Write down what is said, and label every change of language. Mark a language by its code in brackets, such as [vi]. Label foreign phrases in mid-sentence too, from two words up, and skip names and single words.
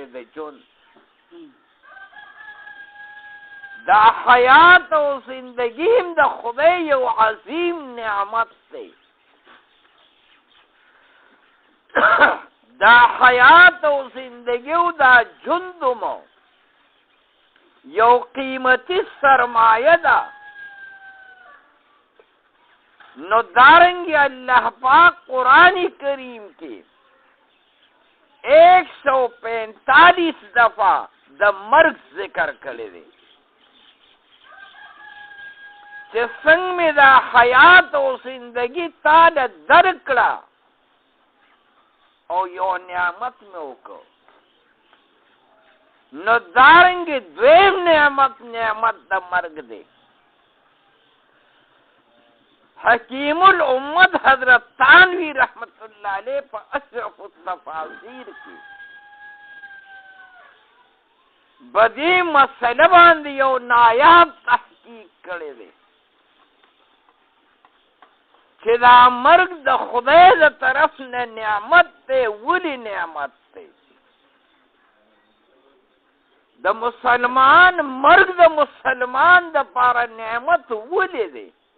[ps] د جون دا حیات او زندگی هم د خدای یو عظیم نعمت دی. دا حیات او زندگی او دا جندمو یو قیمتی سرمایه ده. نو دارنگی اللہ پاک قرآن کریم کی 145 دفعہ د مرگ ذکر کړی دی چې څنګه مې دا حیات او زندگی تاله درکړه او یو نعمت مې وکړ. نو دارنگی دویم نعمت د مرگ دی. حکیم الامت حضرت تانوی [ar] رحمت اللہ علیہ [ps] پا اشرف التفاصیر کی بدی مسئلہ باندې یو نایاب تحقیق کړی دی چې دا مرګ د خدای د طرف نه نعمت دی. ولی نعمت دی؟ د مسلمان مرګ د مسلمان د پاره نعمت ولی دی؟